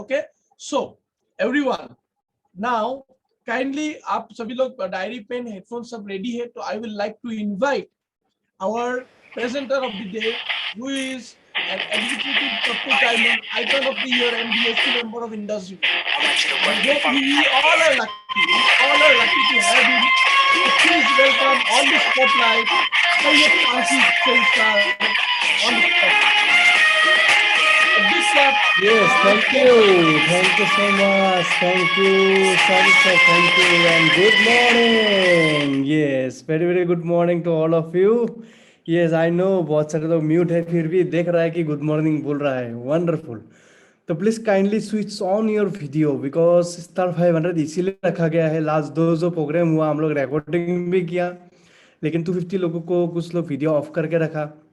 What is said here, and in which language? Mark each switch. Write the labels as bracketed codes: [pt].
[en] okay, so everyone, now kindly [hi] आप सभी लोग डायरी पेन हेडफोन सब रेडी है, तो [en] I will like to invite our presenter of the day, who is an executive support diamond, icon of the year, and DSC member of industry. I hope we all are lucky. We all are lucky to have him. So please welcome on the spotlight, Sayyid Asif Shaistar on the spotlight. A big clap. Yes, thank you. Thank you so much. Thank you, Sadiq sir. Thank you. And good morning. Yes, very, very good morning to all of you. Yes, I know [hi] बहुत सारे लोग mute है फिर भी देख रहा है कि गुड मॉर्निंग बोल रहा है। वंडरफुल। [en] तो please kindly switch on your video because star 500 [hi] इसीलिए रखा गया है। लास्ट दो जो प्रोग्राम हुआ हम लोग रिकॉर्डिंग भी किया, लेकिन 250 लोगों को कुछ लोग वीडियो ऑफ करके रखा।